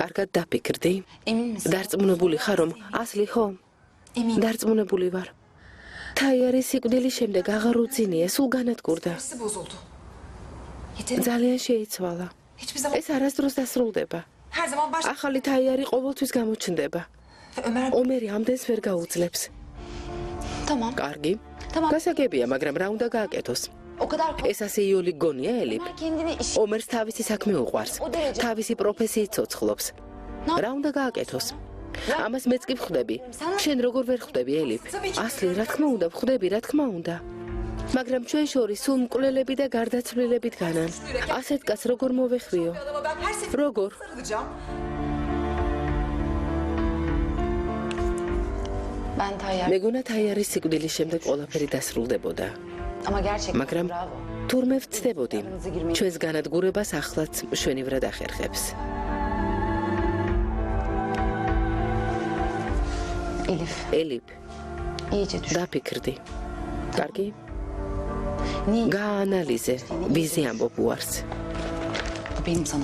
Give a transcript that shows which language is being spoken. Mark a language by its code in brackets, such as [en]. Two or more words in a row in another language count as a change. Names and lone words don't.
[ka] კარგად დაფიქრდი? [tr] Emin misin? [ka] დარწმუნებული ხარ რომ ასლი ხო? დარწმუნებული ვარ. თაიარის სიკვდილის შემდეგ აღარ უძინია, სულ განადგურდა. [tr] Hepsi bozuldu. Yeter. [ka] ძალიან შეიცვალა. [tr] Hiçbir zaman [ka] ეს არასდროს დასრულდება. [tr] her zaman baş [ka] ახალი თაიარი ყოველთვის გამოჩნდება. ომერი ამდენს ვერ გაუძლებს. [tr] Tamam. [ka] კარგი. [tr] Tamam. [ka] გასაგებია, მაგრამ რა უნდა გააკეთოს? [tr] O kadar [ka] ეს ასე იოლი გონია, ელიფ? [tr] kendini iş... [ka] ომერს თავისი საქმე უყვარს. თავისი პროფესიით ცოცხლობს. რა უნდა გააკეთოს? ამას მეც კი ვხვდები. შენ როგორ ვერ ხვდები, ელიფ? ასლი, რა თქმა უნდა, ვხვდები, რა თქმა უნდა. მაგრამ ჩვენ შორის სულ მკვლელები და გარდაცვლილები დგანან. ასეთ კაც როგორ მოვეხვიო? როგორ? [tr] Ben Tayyar. [ka] მეგონა თაიარის სიკვდილის შემდეგ ყველაფერი დასრულდებოდა. [tr] Ama gerçekten [ka] მაგრამ [tr] bravo. [ka] თურმე ვწდებოდი, ჩვენს განადგურებას ახლაც მშვენივრად ახერხებს. Elif, ელიფ, [tr] iyice düşün. [ka] დაფიქრდი. კარგი? [tr] Niye? [ka] გაანალიზე, ვიზი ამბობ უარს. [tr] Benim sana.